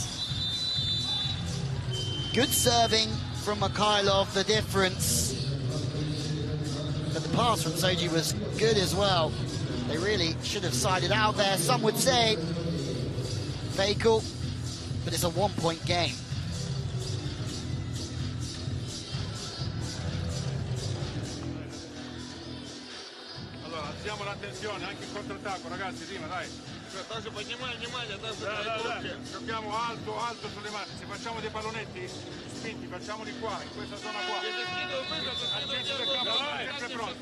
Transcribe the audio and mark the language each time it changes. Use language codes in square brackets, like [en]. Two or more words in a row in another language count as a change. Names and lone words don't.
[en] Good serving from Mikhailov, the difference. But the pass from Soji was good as well. They really should have sided out there, some would say. Fakel, but it's a one-point game. [it] Allora, alziamo l'attenzione anche in controattacco, ragazzi, prima, dai. [ru] Также поднимай внимание, также [it] Giochiamo alto, alto sulle mani. Se facciamo dei pallonetti spinti, facciamoli qua, in questa zona qua. Al centro del campo, sempre pronti.